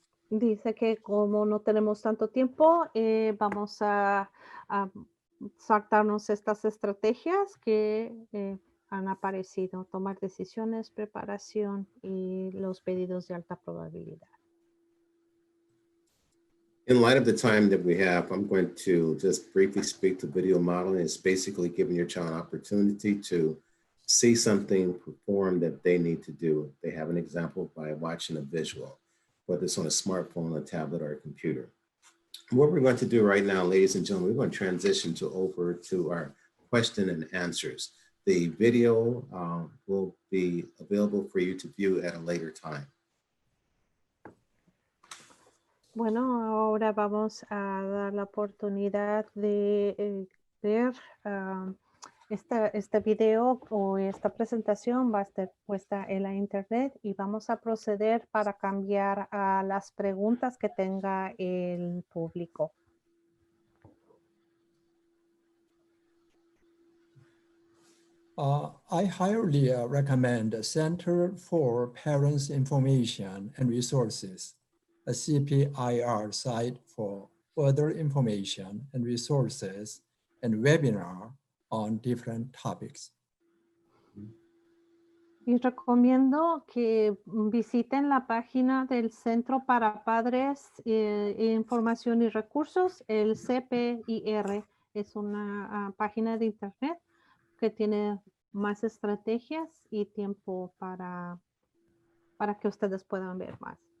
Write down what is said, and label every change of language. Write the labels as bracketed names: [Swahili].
[Spanish] Dice que como no tenemos tanto tiempo, vamos a saltarnos estas estrategias que han aparecido, tomar decisiones, preparación y los pedidos de alta probabilidad. [English] In light of the time that we have, I'm going to just briefly speak to video modeling. It's basically giving your child an opportunity to see something perform that they need to do. They have an example by watching a visual, whether it's on a smartphone, a tablet, or a computer. What we're going to do right now, ladies and gentlemen, we're going to transition over to our question and answers. The video will be available for you to view at a later time. [Spanish] Bueno, ahora vamos a dar la oportunidad de ver este video o esta presentación va a estar puesta en la internet y vamos a proceder para cambiar a las preguntas que tenga el público. [English] I highly recommend the Center for Parents Information and Resources, a CPIR site for further information and resources and webinar on different topics. [Spanish] Y recomiendo que visiten la página del Centro para Padres, Información y Recursos, el CPIR. Es una página de internet que tiene más estrategias y tiempo para que ustedes puedan ver más.